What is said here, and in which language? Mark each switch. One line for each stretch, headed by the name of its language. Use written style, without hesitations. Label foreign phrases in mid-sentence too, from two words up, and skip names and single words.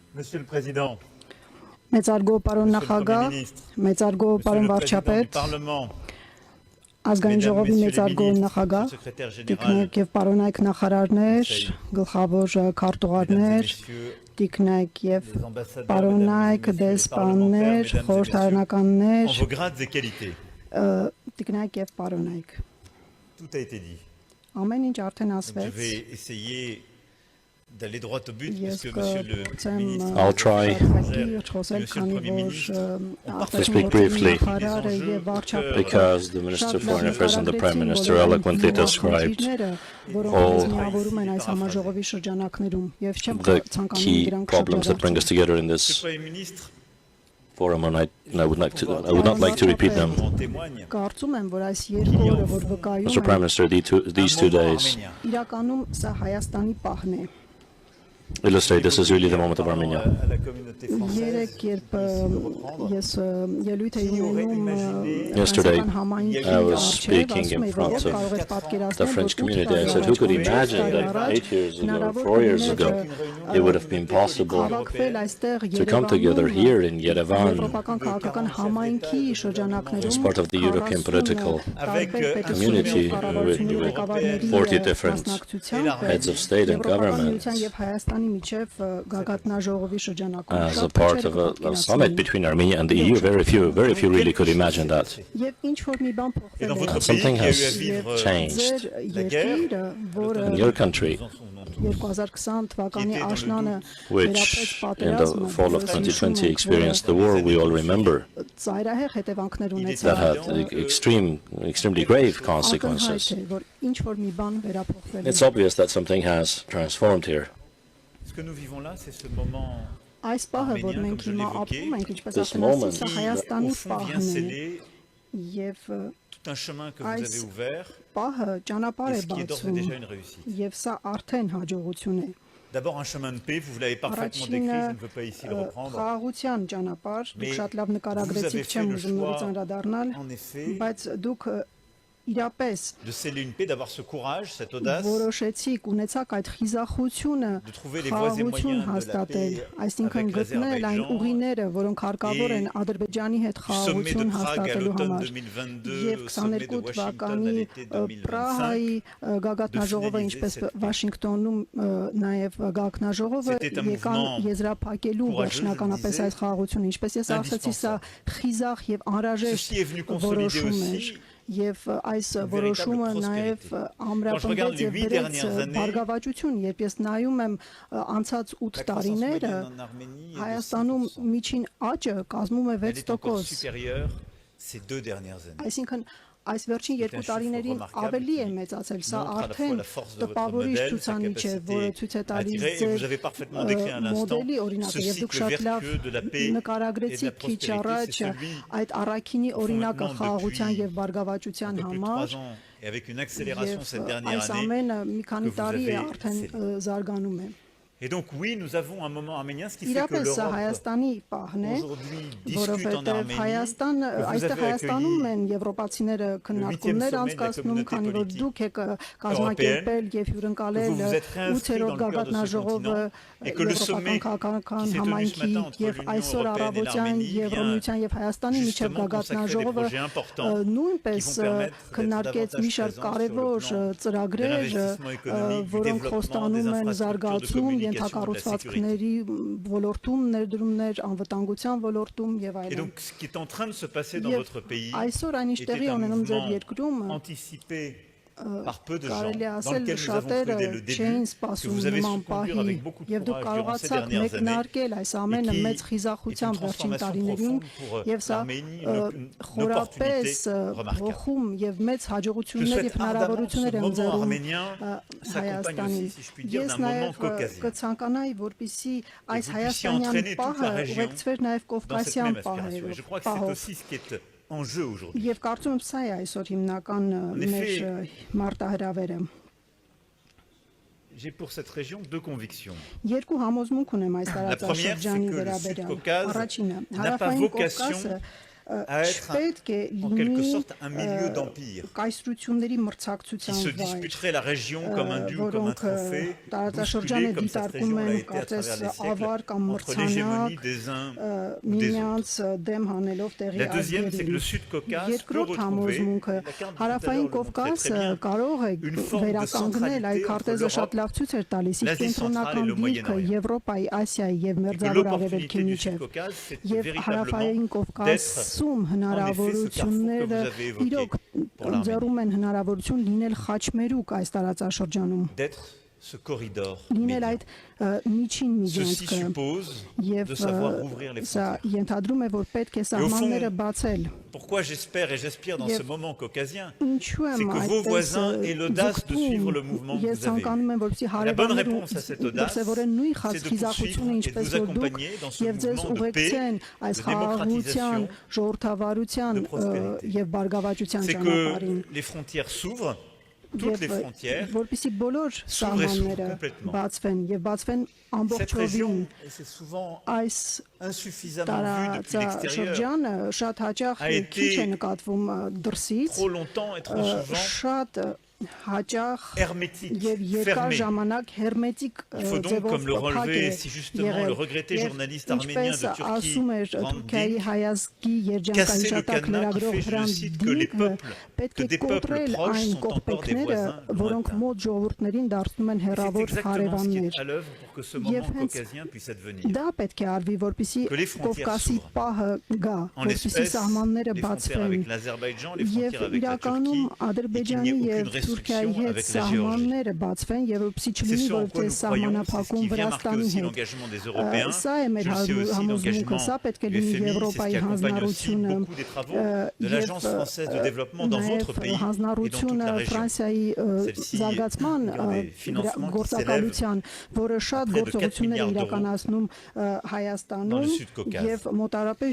French: Monsieur le Président,
Armenian: Մեծարգո պարոն
French: Monsieur le Premier
Armenian: նախագահ,
French: ministre,
Armenian: մեծարգո
French: Monsieur
Armenian: պարոն
French: le Président du
Armenian: վարչապետ,
French: Parlement,
Armenian: ազգային
French: Mesdames,
Armenian: ժողովի
French: Messieurs les
Armenian: մեծարգո
French: ministres,
Armenian: նախագահ,
French: Monsieur le Secrétaire général,
Armenian: տիկնայք եւ պարոնայք նախարարներ,
French: Conseil,
Armenian: գլխավոր
French: Mesdames et
Armenian: քարտուղարներ,
French: Messieurs
Armenian: տիկնայք եւ
French: les ambassadeurs,
Armenian: պարոնայք,
French: Mesdames et Messieurs les
Armenian: դեսպաններ,
French: parlementaires, Mesdames et Messieurs,
Armenian: խորհրդարանականներ,
French: en vos grades et qualités.
Armenian: տիկնայք եւ պարոնայք։
French: Tout a été dit.
Armenian: Ամեն ինչ արդեն
French: Donc, je
Armenian: ասվեց։
French: vais essayer d'aller droit au but,
Armenian: Ես
French: puisque Monsieur le
Armenian: կփորձեմ
French: ministre,
English: I'll try
Armenian: խոսել,
French: Monsieur le
Armenian: քանի
French: Premier
Armenian: որ
French: ministre,
English: to speak briefly
Armenian: նախարարը եւ վարչապետը
English: because the Minister of Foreign Affairs and the Prime Minister eloquently described all
Armenian: միավորում են այս համաժողովի շրջանակներում եւ չեմ
English: the
Armenian: ցանկանում
English: key
Armenian: դրանք
English: problems that bring us together in
French: Monsieur
English: this
French: le Premier ministre,
English: forum, and I would not like to repeat them.
French: en témoigne.
Armenian: Կարծում եմ, որ այս երկու օրը, որ վկայում
English: Mr. Prime
Armenian: են,
English: Minister, these two days
Armenian: իրականում սա Հայաստանի պահն է։
English: illustrate this is really the moment of Armenia.
French: À la communauté française,
Armenian: Երեք երբ ես ելույթ էի ունենում
English: Yesterday,
Armenian: հայաստան համայնքի
English: I was
Armenian: առջև,
English: speaking
Armenian: ասում
English: in
Armenian: էի,
English: front
Armenian: որ
English: of
Armenian: կարող եք պատկերացնել,
English: the French
Armenian: որ
English: community. I
Armenian: ութ
English: said, who could
Armenian: տարի
English: imagine
Armenian: առաջ,
English: that 8 years ago,
Armenian: հնարավոր
English: 4 years
Armenian: կլիներ,
English: ago, it would have been possible
Armenian: հավաքվել այստեղ
English: to come together here in Yerevan
Armenian: եվրոպական քաղաքական համայնքի
English: as
Armenian: շրջանակներում
English: part of the European political community with 40 different heads of state and government
Armenian: եւ Հայաստանի միջև գագաթնաժողովի շրջանակում
English: as a part of a summit between Armenia and the EU. Very few really could imagine that.
Armenian: Եւ ինչ որ մի բան
French: Et dans
Armenian: փոխվել
French: votre
Armenian: է
French: pays
English: Something
French: qui a eu à
English: has
French: vivre
English: changed
French: la guerre,
Armenian: երկիրը, որը
English: In your country,
Armenian: 2020 թվականի աշնանը
English: which in the fall of 2020 experienced the war we all remember,
Armenian: ծայրահեղ հետևանքներ
English: that
Armenian: ունեցավ։
English: had extremely grave consequences.
Armenian: Ակնհայտ է, որ ինչ որ մի բան վերափոխվել է։
English: It's obvious that something has transformed here.
French: ce que nous vivons là, c'est ce moment
Armenian: Այս պահը, որ
French: arménien,
Armenian: մենք
French: comme je
Armenian: հիմա
French: l'évoquais,
Armenian: ապրում ենք, ինչպես
English: this
Armenian: ասացի,
English: moment,
Armenian: սա
French: qui,
Armenian: Հայաստանի
French: au fond, vient
Armenian: պահն է
French: sceller
Armenian: եւ
French: tout un chemin que vous
Armenian: Այս
French: avez ouvert
Armenian: պահը ճանապարհ
French: et
Armenian: է
French: ce qui est d'ores et
Armenian: բացում
French: déjà une réussite.
Armenian: եւ սա արդեն հաջողություն է։
French: D'abord un chemin de paix, vous l'avez parfaitement décrit, je ne veux pas ici le reprendre.
Armenian: խաղաղության ճանապարհ,
French: Mais
Armenian: դուք շատ լավ
French: vous
Armenian: նկարագրեցիք,
French: avez
Armenian: չեմ
French: fait le
Armenian: ուզում նորից
French: choix,
Armenian: անդրադառնալ,
French: En effet,
Armenian: բայց դուք իրապես
French: de sceller une paix, d'avoir ce courage, cette audace,
Armenian: որոշեցիք, ունեցաք այդ խիզախությունը
French: de trouver les voies et
Armenian: խաղաղություն
French: moyens de la
Armenian: հաստատել,
French: paix
Armenian: այսինքն
French: avec
Armenian: գտնել այն
French: l'Azerbaïdjan
Armenian: ուղիները, որոնք հարկավոր են
French: et
Armenian: Ադրբեջանի հետ
French: du sommet de
Armenian: խաղաղություն
French: Prague à
Armenian: հաստատելու
French: l'automne
Armenian: համար։
French: 2022,
Armenian: Եվ
French: au sommet de
Armenian: 22
French: Washington à
Armenian: թվականի
French: l'été 2025,
Armenian: Պրահայի գագաթնաժողովը,
French: de
Armenian: ինչպես
French: finaliser cette
Armenian: Վաշինգտոնում նաև գագաթնաժողովը
French: C'était un
Armenian: եկան
French: mouvement
Armenian: եզրափակելու
French: courageux,
Armenian: վերջնականապես
French: je le
Armenian: այս խաղաղությունը, ինչպես ես ասացի, սա խիզախ եւ անհրաժեշտ
French: Ceci est venu consolider
Armenian: որոշում էր
French: aussi
Armenian: եւ այս որոշումը նաև ամրապնդեց եւ բերեց բարգավաճություն, երբ ես նայում եմ անցած 8 տարիները
French: en Arménie
Armenian: Հայաստանում միջին աճը կազմում է
French: elle est encore
Armenian: 6%,
French: supérieure ces 2 dernières années.
Armenian: այսինքն այս վերջին 2 տարիներին ավելի է մեծացել, սա արդեն տպավորիչ ցուցանիշ է, որը ցույց է տալիս ձեր մոդելի օրինակը, եւ դուք շատ լավ նկարագրեցիք քիչ առաջ այդ առաքինի օրինակը խաղաղության եւ բարգավաճության համար,
French: Et avec une accélération cette
Armenian: եւ
French: dernière
Armenian: այս
French: année.
Armenian: ամենը մի քանի
French: que vous
Armenian: տարի է
French: avez
Armenian: արդեն զարգանում է։
French: Et donc oui, nous avons un moment arménien, ce qui fait que
Armenian: Իրապես սա
French: l'Europe
Armenian: Հայաստանի պահն է,
French: aujourd'hui discute en
Armenian: որովհետև
French: Arménie.
Armenian: Հայաստան,
French: que vous
Armenian: այստեղ
French: avez
Armenian: Հայաստանում
French: accueilli
Armenian: են եվրոպացիները քննարկումներ
French: sommet de la
Armenian: անցկացնում,
French: communauté
Armenian: քանի որ
French: politique
Armenian: դուք եք կազմակերպել եւ
French: que
Armenian: հյուրընկալել
French: vous vous êtes réinscrit
Armenian: 8-րդ
French: dans le cœur de ce
Armenian: գագաթնաժողովը
French: continent et que le sommet
Armenian: եվրոպական
French: qui s'est tenu ce
Armenian: համայնքի
French: matin entre
Armenian: եւ
French: l'Union
Armenian: այսօր
French: européenne et
Armenian: առավոտյան
French: l'Arménie
Armenian: Եվրոմիության եւ Հայաստանի միջև
French: justement consacrer des
Armenian: գագաթնաժողովը
French: projets importants
Armenian: նույնպես
French: qui vont permettre d'être
Armenian: քննարկեց
French: davantage
Armenian: մի շարք
French: présents
Armenian: կարևոր
French: sur le plan
Armenian: ծրագրեր,
French: de l'investissement économique, du
Armenian: որոնք
French: développement,
Armenian: խոստանում
French: des
Armenian: են
French: infrastructures de
Armenian: զարգացում,
French: communication, de la
Armenian: ենթակառուցվածքների ոլորտում, ներդրումներ, անվտանգության ոլորտում եւ
French: Et
Armenian: այլն։
French: donc ce qui est en train de se passer dans
Armenian: Եվ
French: votre pays
Armenian: այսօր այն ինչ
French: était
Armenian: տեղի
French: un
Armenian: ունենում ձեր
French: mouvement
Armenian: երկրում
French: anticipé par peu de gens,
Armenian: կարելի
French: dans
Armenian: ասել
French: lequel nous avons cru
Armenian: շատերը
French: dès le
Armenian: չէին
French: début, que
Armenian: սպասում
French: vous avez
Armenian: նման
French: su conduire
Armenian: պահի
French: avec beaucoup de
Armenian: եւ դուք
French: courage durant ces
Armenian: կարողացաք
French: dernières années
Armenian: մեկնարկել այս ամենը
French: et qui
Armenian: մեծ
French: est
Armenian: խիզախությամբ
French: une
Armenian: վերջին
French: transformation
Armenian: տարիներին
French: profonde pour
Armenian: եւ սա
French: l'Arménie, une
Armenian: խորապես
French: opportunité remarquable.
Armenian: փոխում եւ մեծ
French: Je
Armenian: հաջողություններ եւ
French: souhaite ardemment que ce
Armenian: հնարավորություններ են
French: moment
Armenian: ձեռում
French: arménien s'accompagne
Armenian: Հայաստանի։
French: aussi, si je puis dire,
Armenian: Ես
French: d'un moment
Armenian: նաեւ
French: caucasien.
Armenian: կցանկանայի, որպիսի այս
French: vous puissiez
Armenian: հայաստանյան
French: entraîner toute
Armenian: պահը
French: la région
Armenian: ուղեկցվեր նաեւ
French: dans cette
Armenian: կովկասյան
French: même aspiration. Et je crois que c'est
Armenian: պահով։
French: aussi ce qui est en jeu aujourd'hui.
Armenian: Եվ կարծում եմ սա է այսօր հիմնական մեր մարտահրավերը։
French: J'ai pour cette région deux convictions.
Armenian: Երկու համոզմունք ունեմ այս
French: La première, c'est
Armenian: տարածաշրջանի
French: que le
Armenian: վերաբերյալ։
French: Sud-Caucase
Armenian: Առաջինը,
French: n'a pas
Armenian: հարավային
French: vocation
Armenian: Կովկասը
French: à être en quelque sorte un milieu d'empire qui se disputerait la région comme un dû ou comme un trophée, bousculé comme cette région l'a été à travers les siècles, entre l'hégémonie des uns ou des autres. La deuxième, c'est que le Sud-Caucase peut retrouver,
Armenian: Հարավային Կովկասը կարող է վերականգնել այդ քարտեզը շատ լավ ցույց էր տալիս իր կենտրոնական դիրքը Եվրոպայի, Ասիայի եւ Մերձավոր Արևելքի միջև եւ հարավային Կովկասում հնարավորությունները իրոք ձեռում են հնարավորություն լինել խաչմերուկ այս տարածաշրջանում
French: ce corridor
Armenian: լինել այդ միջին
French: Ceci
Armenian: միջանցքը
French: suppose
Armenian: եւ
French: de savoir ouvrir les
Armenian: սա
French: frontières.
Armenian: ենթադրում է որ պետք է սահմանները բացել
French: Pourquoi j'espère et j'aspire dans ce moment caucasien,
Armenian: Ինչու
French: c'est
Armenian: եմ
French: que vos voisins aient l'audace de suivre le mouvement que
Armenian: ես
French: vous avez.
Armenian: ցանկանում եմ որպեսզի
French: La bonne
Armenian: հարևանները
French: réponse à cette audace,
Armenian: դրսևորեն նույն
French: c'est de
Armenian: խիզախությունը
French: poursuivre et de
Armenian: ինչպես
French: vous
Armenian: որ դուք
French: accompagner dans ce
Armenian: եւ ձեզ
French: mouvement de paix,
Armenian: ուղեկցեն այս
French: de
Armenian: խաղաղության,
French: démocratisation,
Armenian: ժողովրդավարության
French: de prospérité.
Armenian: եւ բարգավաճության
French: C'est
Armenian: ճանապարհին
French: que les frontières s'ouvrent, toutes les frontières.
Armenian: որպեսզի բոլոր սահմանները
French: complètement.
Armenian: բացվեն եւ բացվեն
French: Cette
Armenian: ամբողջովին
French: région, et c'est souvent
Armenian: այս
French: insuffisamment vu depuis l'extérieur,
Armenian: տարածաշրջանը շատ հաճախ
French: a été
Armenian: քիչ է նկատվում դրսից
French: trop longtemps et trop souvent
Armenian: շատ հաճախ
French: hermétique,
Armenian: եւ երկար
French: fermée.
Armenian: ժամանակ հերմետիկ
French: Il faut donc, comme le relevait si justement le regretté journaliste arménien de Turquie,
Armenian: ասում էր Թուրքիայի հայազգի երջանկային
French: casser le
Armenian: շտակ
French: cadenas qui
Armenian: լրագրող
French: fait, je
Armenian: Հրան
French: cite, que les peuples,
Armenian: պետք
French: que
Armenian: է
French: des peuples
Armenian: կոտրել
French: proches
Armenian: այն
French: sont encore des
Armenian: կողպեքները,
French: voisins
Armenian: որոնք
French: lointains.
Armenian: մոտ ժողովուրդներին դարձնում են
French: C'est
Armenian: հերավոր
French: exactement ce qui
Armenian: հարևաններ։
French: est à l'œuvre pour que ce
Armenian: Եվ
French: moment
Armenian: հենց
French: caucasien puisse advenir.
Armenian: Դա պետք է արվի, որպեսզի
French: Que les frontières
Armenian: Կովկասի
French: s'ouvrent.
Armenian: պահը գա,
French: En
Armenian: որպեսզի
French: l'espèce,
Armenian: սահմանները
French: les frontières
Armenian: բացվեն։
French: avec l'Azerbaïdjan, les
Armenian: Եվ
French: frontières avec la
Armenian: իրականում
French: Turquie, et qu'il n'y
Armenian: Ադրբեջանի
French: ait
Armenian: եւ
French: aucune
Armenian: Թուրքիայի
French: restriction
Armenian: հետ
French: avec la Géorgie.
Armenian: սահմանները բացվեն եւ որպեսզի
French: C'est
Armenian: չլինի
French: ce en
Armenian: որ
French: quoi
Armenian: թե
French: nous croyons, c'est ce
Armenian: սահմանափակում
French: qui vient marquer
Armenian: Վրաստանի
French: aussi
Armenian: հետ։
French: l'engagement des Européens.
Armenian: Սա է մեր
French: Je le sais aussi,
Armenian: համոզմունքը, սա
French: l'engagement
Armenian: պետք է
French: du
Armenian: լինի
French: FMI, c'est ce
Armenian: Եվրոպայի
French: qui accompagne aussi
Armenian: հանձնառությունը
French: beaucoup des travaux de l'Agence française de développement dans votre pays et dans toute
Armenian: հանձնառությունը
French: la région.
Armenian: Ֆրանսիայի
French: Celle-ci,
Armenian: զարգացման
French: des financements qui
Armenian: գործակալության, որը շատ
French: près de 4
Armenian: գործողություններ է
French: milliards
Armenian: իրականացնում
French: dans
Armenian: Հայաստանում
French: le Sud-Caucase.
Armenian: եւ մոտարապես